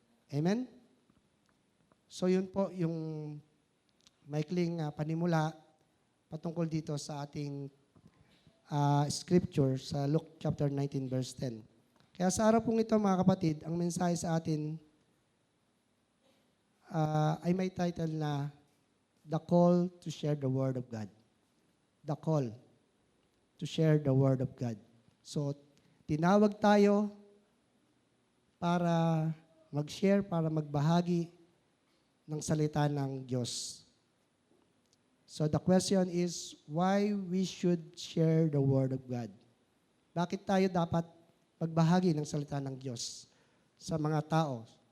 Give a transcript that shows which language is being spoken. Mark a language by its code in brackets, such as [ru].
[tl] Amen? So yun po yung maikling panimula patungkol dito sa ating scripture sa Luke chapter 19 verse 10. Kaya sa araw pong ito mga kapatid, ang mensahe sa atin ay may title na [en] The Call to Share the Word of God. The call to share the Word of God. [tl] So, tinawag tayo para mag-share, para magbahagi ng salita ng Diyos. [en] So, the question is, why we should share the Word of God? [tl] Bakit tayo dapat magbahagi ng salita ng Diyos sa mga tao?